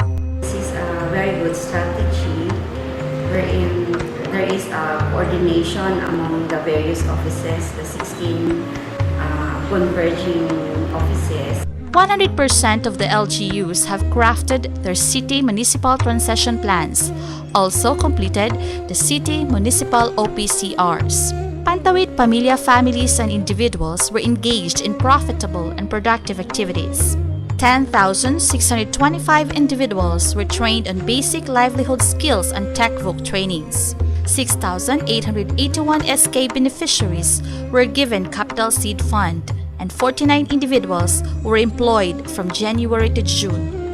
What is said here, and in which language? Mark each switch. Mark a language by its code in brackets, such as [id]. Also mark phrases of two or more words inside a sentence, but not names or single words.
[en] This is a very good strategy wherein there is a coordination among the various offices, the 16 converging offices. 100% of the LGUs have crafted their city municipal transition plans, also completed the city municipal OPCRs. Pantawid Pamilya families and individuals were engaged in profitable and productive activities. 10,625 individuals were trained on basic livelihood skills and tech-voc trainings. 6,881 SK beneficiaries were given Capital Seed Fund, and 49 individuals were employed from January to June.